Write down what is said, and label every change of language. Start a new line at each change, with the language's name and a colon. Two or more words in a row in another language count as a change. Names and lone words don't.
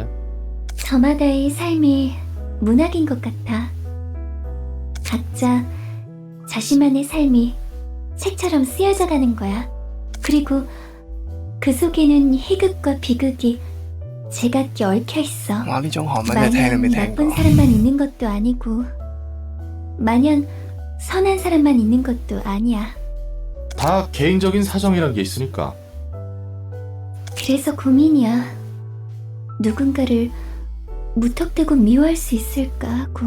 Korean: 저마다의 삶이 문학인 것 같아. 각자 자신만의 삶이 책처럼 쓰여져 가는 거야. 그리고 그 속에는 희극과 비극이 제각기 얽혀 있어.
Cantonese: 哇！呢種韓文真係聽都未
Korean: 마냥
Cantonese: 聽
Korean: 나쁜
Cantonese: 過。
Korean: 사람만 있는 것도 아니고 마냥 선한 사람만 있는 것도 아니야. 다 개인적인 사정이란 게 있으니까. 그래서 고민이야. 누군가를 무턱대고 미워할 수 있을까 하고.